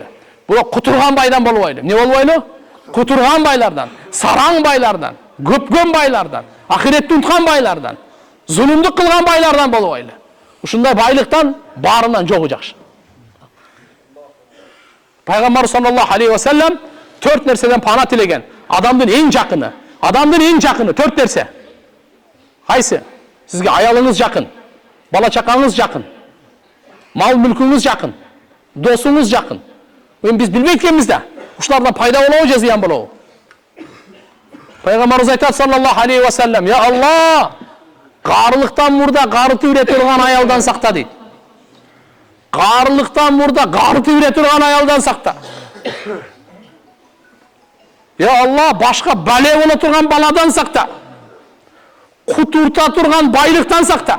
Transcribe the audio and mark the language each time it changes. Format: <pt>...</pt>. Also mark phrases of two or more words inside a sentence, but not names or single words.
<ky>Бирок кутурган байдан болбойлу. Не болбойлу? Кутурган байлардан, сараң байлардан, көпкөн байлардан, ахиретти унуткан байлардан, зулумдук кылган байлардан болбойлу. Ушундай байлыктан баарынан жогу жакшы. Пайгамбар</ky> <ar>صلى الله عليه وسلم</ar> <ky>4 нерседен пана тилеген. Адамдын эң жакыны, адамдын эң жакыны 4 нерсе. Кайсы? Сизге аялыңыз жакын, бала чакаңыз жакын, мал мүлкүңүз жакын, досуңуз жакын. Биз билбей экенбиз да. Ушулардан пайда болобу же зыян болобу? Пайгамбарыбыз айтат</ky> <ar>صلى الله عليه وسلم: "يا الله,</ar> <ky>карылыктан мурда карыты үре турган аялдан сакта" дейт. Карылыктан мурда карыты үре турган аялдан сакта.</ky> <ar>يا الله,</ar> <ky>башка бале боло турган баладан сакта. Кутурта турган байлыктан сакта.</ky>